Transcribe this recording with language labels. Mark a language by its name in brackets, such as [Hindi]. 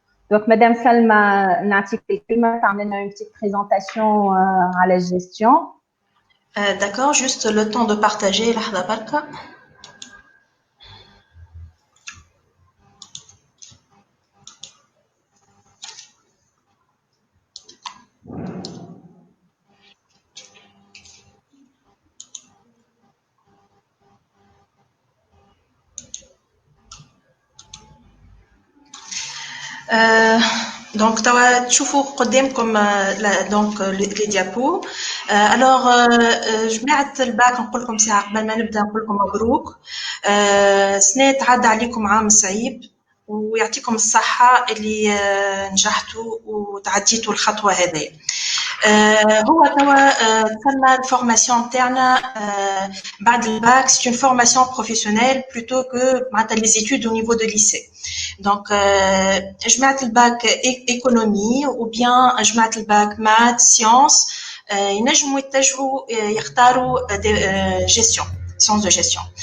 [Arabic] دونك مدام سلمى نعطيك الكلمه تعمل لنا [French] اون بتيت بريزونطاسيون [Arabic] على الجيستيون. [French] D'accord, juste le temps de partager [Arabic] لحظة بركة. [French] Donc [Arabic] تشوفوا قدامكم [French] donc les diapos. [Arabic] Alors جماعة الباك نقول لكم ساعة قبل ما نبدا نقول لكم مبروك. سنة تعدى عليكم عام صعيب ويعطيكم الصحة اللي نجحتوا وتعديتوا الخطوة هذه. هو توا تسمى الفورماسيون تاعنا بعد الباك [French] c'est une formation professionnelle plutôt que [Arabic] معناتها [French] les études au niveau de lycée. [Arabic] Donc جماعة الباك économie ou bien جماعة الباك maths sciences ينجموا يتجهوا يختاروا gestion, [French] sciences de gestion.